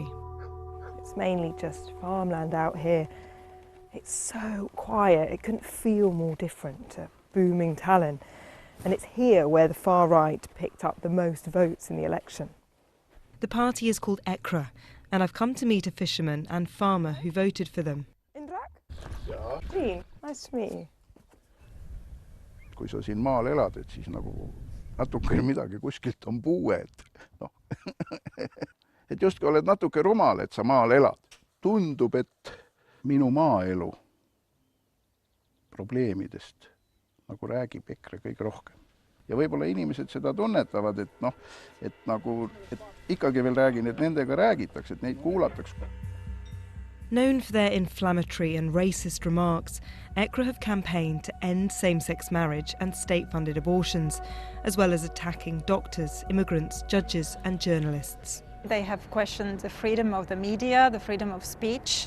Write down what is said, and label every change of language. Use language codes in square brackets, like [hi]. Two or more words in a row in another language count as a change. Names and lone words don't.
[en] It's mainly just farmland out here. It's so quiet, it couldn't feel more different to booming Tallinn. And it's here where the far right picked up the most votes in the election. The party is called EKRE, and I've come to meet a fisherman and farmer who voted for them. [et] Indrek? Jaa. Triin, [en] nice to meet you. [et] Kui sa siin maal elad, et siis nagu natuke midagi kuskilt on puue, et justkui oled natuke rumal, et sa maal elad. Tundub, et minu maaelu probleemidest nagu räägib EKRE kõige rohkem. Ja võib-olla inimesed seda tunnetavad, et ikkagi veel räägin, et nendega räägitakse, et neid kuulatakse. [en] Known for their inflammatory and racist remarks, EKRE have campaigned to end same-sex marriage and state-funded abortions, as well as attacking doctors, immigrants, judges and journalists. They have questioned the freedom of the media, the freedom of speech.